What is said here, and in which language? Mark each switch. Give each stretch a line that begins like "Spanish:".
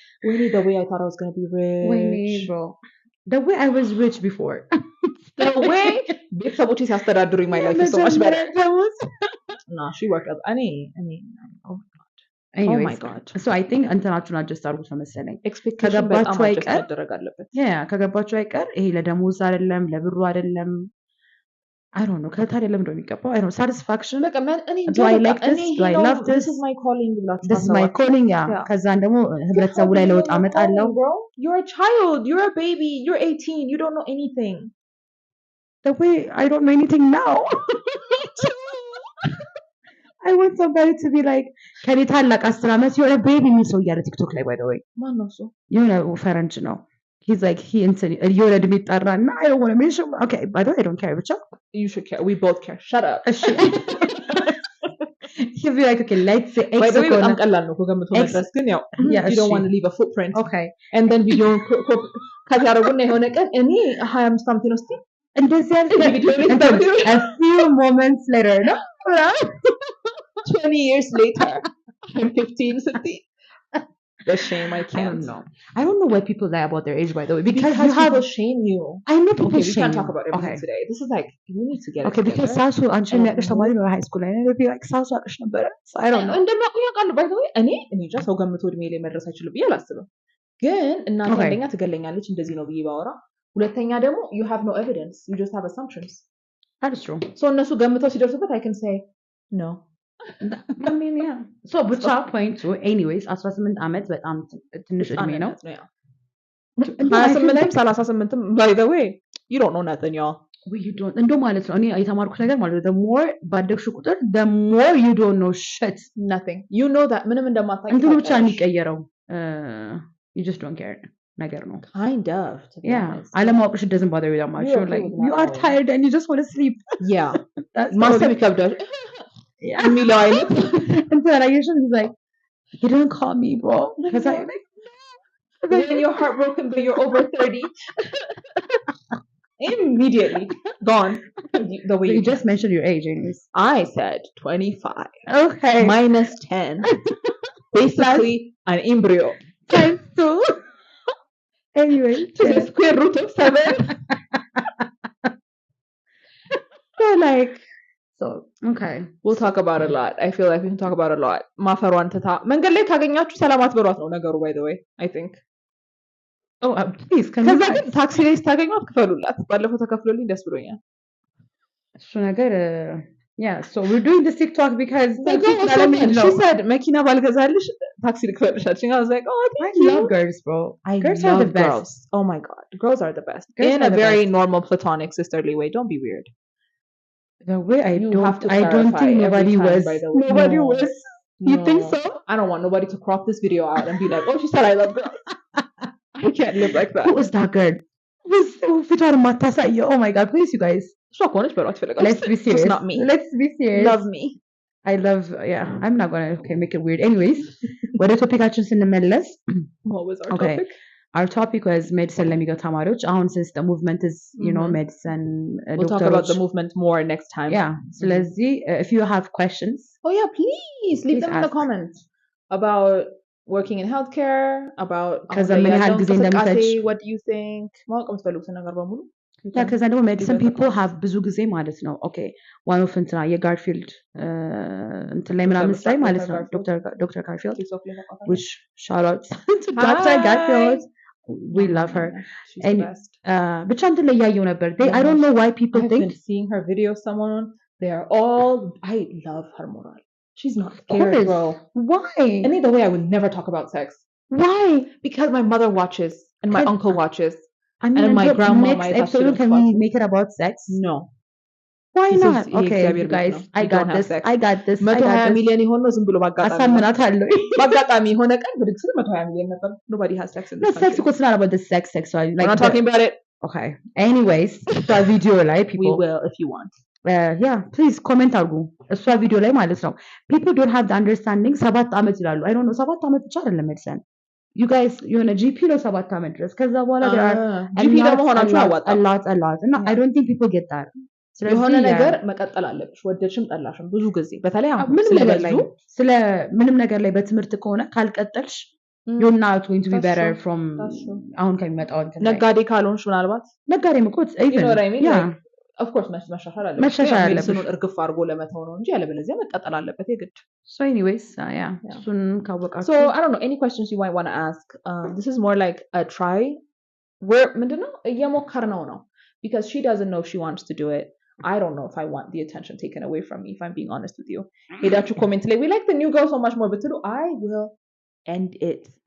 English: Really, the way I thought I was going to be rich. Wait, bro. The way I was rich before. The way big sabotage has started during my life is so much better. No, she worked out. I mean, oh my god. Anyways, oh my god. So I think
Amharic: እንትናችሁን አጀስት አድርጉት ነው መሰለኝ expectation በጣም አጀስት መደረግ አለበት ከገባችሁ አይቀር ይሄ ለደሞዝ አይደለም ለብሩ አይደለም
English: I don't know.
Amharic: ከታዲያ ለምን ነው የሚገባው?
English: I don't know. Satisfaction.
Amharic: በቃ እኔ
English: Do I like this? Do I love this? This is my calling
Amharic: ብላችሁ
English: This is my calling. Yeah.
Amharic: ከዛን ደግሞ ህብረተሰቡ ላይ ለውጥ አመጣለሁ.
English: You're a child. You're a baby. You're 18. You don't know anything. The way I don't know anything now. I want somebody to be like
Amharic: ከኔ ታላቅ 10 ዓመት የሆነ ቤቢ የሚል ሰው እያለ ቲክቶክ ላይ
English: by the way.
Amharic: ማን ነው እሱ? የሆነ ፈረንጅ ነው.
English: He's like
Amharic: የሆነ እድሜ ይጠራና
English: I don't want to mention. Okay, by the way I don't care
Amharic: ብቻ.
English: You should care. We both care. Shut up. He'll be like, okay, let's say X. By the way,
Amharic: በጣም ቀላል ነው ገምቶ መድረስ ግን ያው
English: you don't want to leave a footprint. Okay.
Amharic: And then video ከዛ ያደረጉና የሆነ ቀን እኔ 25 ዓመት ነው እስቲ እንደዚህ
English: a few moments later no 20 years later I'm 15
Amharic: ስትይ
English: the shame I can't. I don't know why people lie about their age by the way because you have people shame you. I know people okay, shame. We can't talk about everything today. This is like you need to get okay because
Amharic: ሳሱ አንቺ የሚያውቅሽ ተማሪ ነው
English: high school
Amharic: ላይ ነው
English: like
Amharic: ሳሱ አውቅሽ ነበር.
English: So I don't know.
Amharic: እንደማውቁ ያውቃሉ
English: by the way
Amharic: እኔ
English: just
Amharic: ሰው ገምቶ እድሜ ላይ መድረስ አይችልም ብዬ አላስብም። ግን እናንተ አንደኛ ትገለኛለች እንደዚህ ነው ብዬ ባወራ ሁለተኛ ደግሞ
English: you have no evidence. You just have assumptions. That is true. So
Amharic: እነሱ ገምተው ሲደርሱበት
English: I can say no. I mean yeah. So
Amharic: ብቻ
English: point to anyways
Amharic: 18 ዓመት በጣም ትንሽ እድሜ ነው።
English: 28 38 by the way you don't know nothing y'all. You don't
Amharic: እንደው ማለት ነው እኔ የተማርኩት ነገር ማለት ነው
English: the more
Amharic: ባደግሽ ቁጥር
English: the more you don't know shit. Nothing. You know that
Amharic: ምንም እንደማታውቂ እንትኑ ብቻ የሚቀየረው
English: you just don't care
Amharic: ነገር ነው.
English: Kind of. Yeah.
Amharic: አለማወቅሽ
English: doesn't bother you that much. You're like you are tired and you just want to sleep. Yeah.
Amharic: ማሰብ ይከብዳል.
English: Yeah.
Amharic: የሚለው አይነት እንትን አላየሽም?
English: He's like you didn't call me bro. Because I like when you're heartbroken but you're over 30 immediately gone the way you just mentioned your age anyways. I said 25. Okay. Minus 10. Basically an embryo. Times 2. Anyway. To the square root of 7. So like so okay. We'll talk about a lot. I feel like we can talk about a lot.
Amharic: ማፈሯን ትታ መንገድ ላይ ካገኛችሁ ሰላማት በሏት ነው ነገሩ
English: by the way I think. Oh please
Amharic: ከዛ ግን ታክሲ ላይ ስታገኟት ክፈሉላት። ባለፈው ተከፍሎልኝ ደስ ብሎኛል። እሱ ነገር
English: yeah so we're doing this TikTok because
Amharic: she said መኪና ባልገዛልሽ ታክሲ ልክፈልሻለሽ.
English: I was like oh I love girls bro. Girls are the best. Girls. Oh my god. Girls are the best. Girls in a very normal platonic sisterly way. Don't be weird. The way I don't think nobody was. Nobody was. You think so? I don't want nobody to crop this video out and be like, oh, she said I love girls. I can't live like that. Who was that girl? Oh my god, please, you guys. Let's be serious. It's not me. Let's be serious. Love me. I love, yeah. I'm not gonna make it weird. Anyways, what the topic What was our topic? Our topic was medicine
Amharic: ለሚገቡ ተማሪዎች አሁን
English: since the movement is you know medicine we'll talk about the movement more next time. Yeah.
Amharic: ስለዚህ
English: if you have questions oh yeah please leave them in the comments about working in healthcare about
Amharic: ምን ያህል ጊዜ እንደሚፈጅ
English: what do you think
Amharic: ማወቅ የምትፈልጉት ነገር በሙሉ ከዛ ደግሞ
English: medicine people have
Amharic: ብዙ ጊዜ ማለት ነው
English: okay one of
Amharic: እንትና የጋርፊልድ እንትን ላይ ምናምን ላይ ማለት ነው ዶክተር ጋርፊልድ
English: which shout out to Dr. Garfield. We love her. She's the best.
Amharic: ብቻ እንትን ላይ ያየው ነበር.
English: I don't know why people think seeing her videos someone they are all I love her moral. She's not scared bro. Why? Any the way I would never talk about sex. Why? Because my mother watches and my uncle watches. I mean, and my grandma next episode can we make it about sex? No. Why not? Okay, you guys, I got this. I got this.
Amharic: 120 million ይሆን ነው ዝም ብሎ አሳምናታለሁ ባጋጣሚ ሆነ ቀን ብድግ ስለ 120 million ነበር.
English: Nobody has sex in this country. No, sex is not about the sex so like we're not talking about it. Okay. Anyways, the video like people we will if you want. Yeah, please comment
Amharic: አድርጉ እሷ ቪዲዮ ላይ ማለት ነው
English: people don't have the understanding
Amharic: 7 ዓመት ይላሉ
English: I don't know
Amharic: 7 ዓመት ብቻ አይደለም
English: medicine you guys
Amharic: የሆነ GP ነው 7 ዓመት ድረስ ከዛ በኋላ GP ለመሆናችሁ አዋጣ
English: a lot and I don't think people get that
Amharic: የሆነ ነገር መቀጠል አለብሽ ወደድሽም ጠላሽም ብዙ ጊዜ በተለይ አሁን ስለ ምንም ነገር ላይ በትምህርት ከሆነ ካልቀጠልሽ
English: you're not going to be better from
Amharic: አሁን ከሚመጣው እንትን ነጋዴ ካልሆንሽ ምናልባት ነጋዴም እኮ
English: even yeah of course
Amharic: መሻሻል አለበት ስኑን እርግፍ አድርጎ ለመተው ነው እንጂ ያለበለዚያ መቀጠል አለበት የግድ
English: so anyways yeah
Amharic: እሱን ካወቃችሁ
English: so I don't know any questions you might want to ask this is more like a try where
Amharic: ምንድነው እየሞከርነው ነው
English: because she doesn't know if she wants to do it I don't know if I want the attention taken away from me, if I'm being honest with you.
Amharic: ሄዳችሁ
English: comment
Amharic: ላይ
English: we like the new girl so much more
Amharic: ብትሉ
English: I will end it.